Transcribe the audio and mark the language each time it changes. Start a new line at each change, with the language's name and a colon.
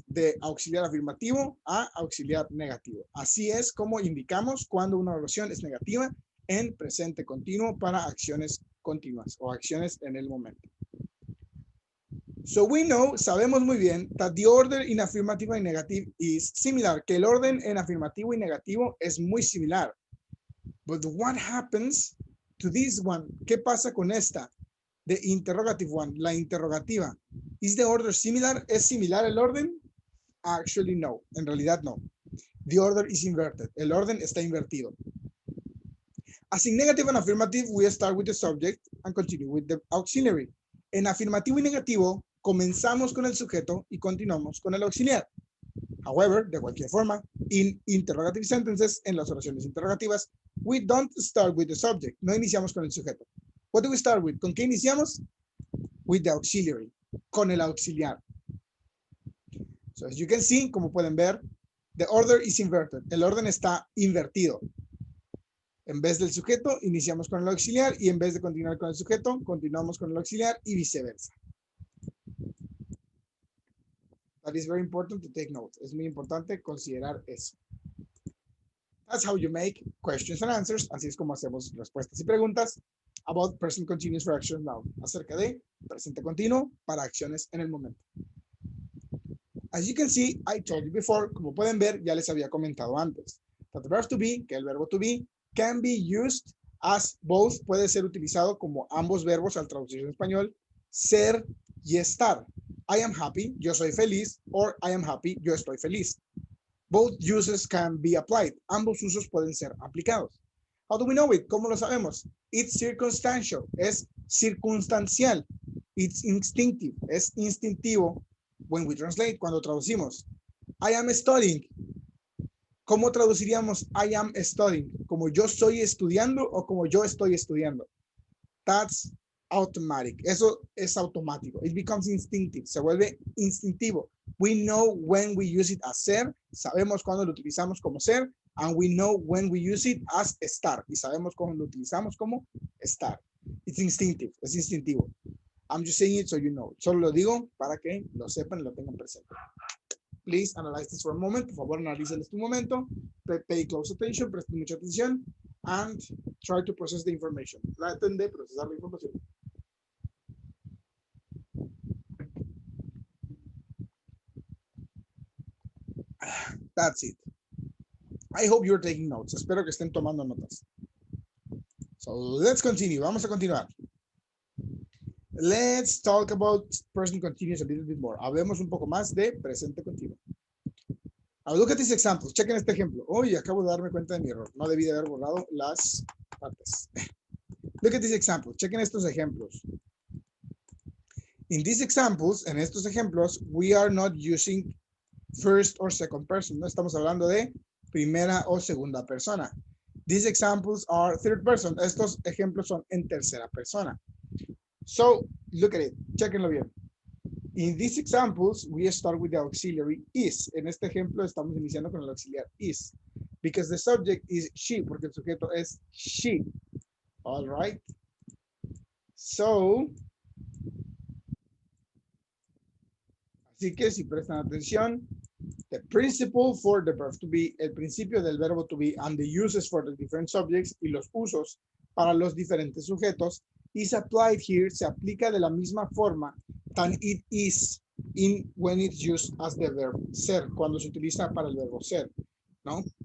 Spanish: De auxiliar afirmativo a auxiliar negativo. Así es como indicamos cuando una oración es negativa en presente continuo para acciones continuas o acciones en el momento.
English: So we know,
Spanish: sabemos muy bien,
English: that the order in affirmative and negative is similar.
Spanish: Que el orden en afirmativo y negativo es muy similar.
English: But what happens to this one?
Spanish: ¿Qué pasa con esta?
English: The interrogative one,
Spanish: la interrogativa.
English: Is the order similar?
Spanish: ¿Es similar el orden?
English: Actually, no.
Spanish: En realidad, no.
English: The order is inverted.
Spanish: El orden está invertido.
English: As in negative and affirmative, we start with the subject and continue with the auxiliary.
Spanish: En afirmativo y negativo, comenzamos con el sujeto y continuamos con el auxiliar.
English: However,
Spanish: de cualquier forma,
English: in interrogative sentences,
Spanish: en las oraciones interrogativas,
English: we don't start with the subject.
Spanish: No iniciamos con el sujeto.
English: What do we start with?
Spanish: ¿Con qué iniciamos?
English: With the auxiliary.
Spanish: Con el auxiliar.
English: So as you can see,
Spanish: como pueden ver,
English: the order is inverted.
Spanish: El orden está invertido. En vez del sujeto, iniciamos con el auxiliar y en vez de continuar con el sujeto, continuamos con el auxiliar y viceversa.
English: That is very important to take note.
Spanish: Es muy importante considerar eso.
English: That's how you make questions and answers.
Spanish: Así es como hacemos respuestas y preguntas
English: about present continuous for action now.
Spanish: Acerca de presente continuo para acciones en el momento.
English: As you can see, I told you before,
Spanish: como pueden ver, ya les había comentado antes.
English: That the verb to be,
Spanish: que el verbo to be,
English: can be used as both,
Spanish: puede ser utilizado como ambos verbos al traducir en español, ser y estar.
English: I am happy,
Spanish: yo soy feliz,
English: or I am happy,
Spanish: yo estoy feliz.
English: Both uses can be applied.
Spanish: Ambos usos pueden ser aplicados.
English: How do we know it?
Spanish: ¿Cómo lo sabemos?
English: It's circumstantial,
Spanish: es circunstancial.
English: It's instinctive,
Spanish: es instintivo.
English: When we translate,
Spanish: cuando traducimos.
English: I am studying.
Spanish: ¿Cómo traduciríamos
English: I am studying?
Spanish: ¿Como yo estoy estudiando o como yo estoy estudiando?
English: That's automatic.
Spanish: Eso es automático.
English: It becomes instinctive.
Spanish: Se vuelve instintivo.
English: We know when we use it as ser.
Spanish: Sabemos cuando lo utilizamos como ser.
English: And we know when we use it as estar.
Spanish: Y sabemos cuando lo utilizamos como estar.
English: It's instinctive.
Spanish: Es instintivo.
English: I'm just saying it so you know.
Spanish: Solo lo digo para que lo sepan y lo tengan presente.
English: Please analyze this for a moment.
Spanish: Por favor, analicen este momento.
English: Pay close attention.
Spanish: Presten mucha atención.
English: And try to process the information.
Spanish: Traten de procesar la información.
English: That's it. I hope you're taking notes.
Spanish: Espero que estén tomando notas.
English: So let's continue.
Spanish: Vamos a continuar.
English: Let's talk about present continuous a little bit more.
Spanish: Hablemos un poco más de presente continuo.
English: Now look at these examples.
Spanish: Chequen este ejemplo. Uy, acabo de darme cuenta de mi error. No debí de haber borrado las partes.
English: Look at these examples.
Spanish: Chequen estos ejemplos.
English: In these examples,
Spanish: en estos ejemplos,
English: we are not using first or second person.
Spanish: No estamos hablando de primera o segunda persona.
English: These examples are third person.
Spanish: Estos ejemplos son en tercera persona.
English: So, look at it.
Spanish: Chequenlo bien.
English: In these examples, we start with the auxiliary is.
Spanish: En este ejemplo, estamos iniciando con el auxiliar is.
English: Because the subject is she,
Spanish: porque el sujeto es she.
English: All right.
Spanish: So, así que si prestan atención,
English: The principle for the verb to be,
Spanish: el principio del verbo to be,
English: and the uses for the different subjects,
Spanish: y los usos para los diferentes sujetos,
English: is applied here,
Spanish: se aplica de la misma forma
English: than it is in when it's used as the verb ser,
Spanish: cuando se utiliza para el verbo ser, ¿no?